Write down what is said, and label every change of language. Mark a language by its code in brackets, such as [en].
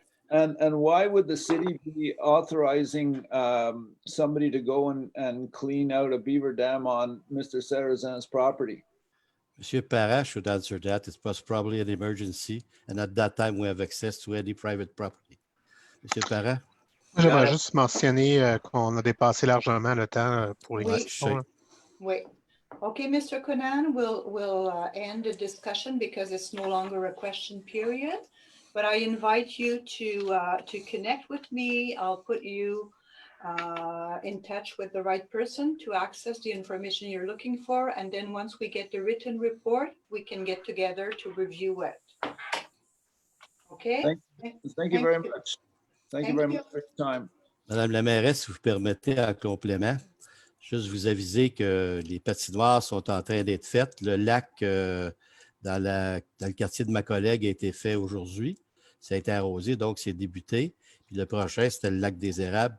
[en] And why would the city be authorizing somebody to go and clean out a beaver dam on Mr. Sarazin's property? Monsieur Parent should answer that. It was probably an emergency, and at that time, we have access to any private property. [fr] Monsieur Parent? J'aimerais juste mentionner qu'on a dépassé largement le temps pour les Oui. questions. [en] Wait. Okay, Mr. Conan, we'll end the discussion because it's no longer a question period. But I invite you to connect with me. I'll put you in touch with the right person to access the information you're looking for. And then once we get the written report, we can get together to review it. Okay? Thank you very much. Thank you very much for your time. [fr] Madame la mairesse, si vous permettez en complément, juste vous aviser que les patinoires sont en train d'être faites. Le lac dans le quartier de ma collègue a été fait aujourd'hui. Ça a été arrosé, donc c'est débuté. Puis le prochain, c'était le lac des Érables.